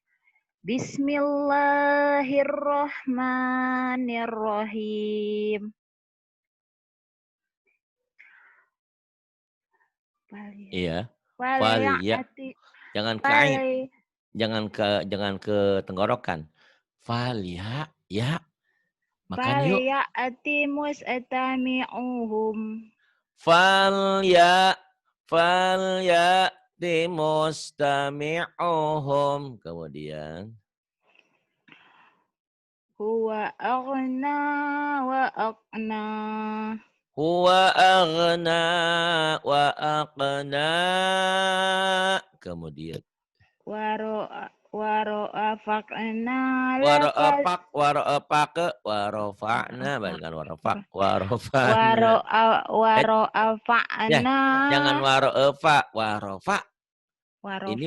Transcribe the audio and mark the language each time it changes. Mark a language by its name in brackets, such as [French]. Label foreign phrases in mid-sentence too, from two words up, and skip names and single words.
[Arabic] بسم الله الرحمن الرحيم. [Indonesian] Iya. [Arabic] Falya. Falyati [Indonesian] Jangan ke ain. [Arabic] fali [Indonesian] Jangan ke tenggorokan. [Arabic] Falya, ya. [Indonesian] Makan yuk. [Arabic] فليأت مستمعهم. Falya. فليأت مستمعهم. [Indonesian] Kemudian [Arabic] هو أغنى وأقنى. هو أغنى وأقنى. [Indonesian] Kemudian [Arabic] ورفعنا لك ورفعك ورفعنا bukan ورفعك ورفعنا. Eh, ya, wara'afa'na [Indonesian] jangan [Arabic] ورفع ورفع. [Indonesian] Ini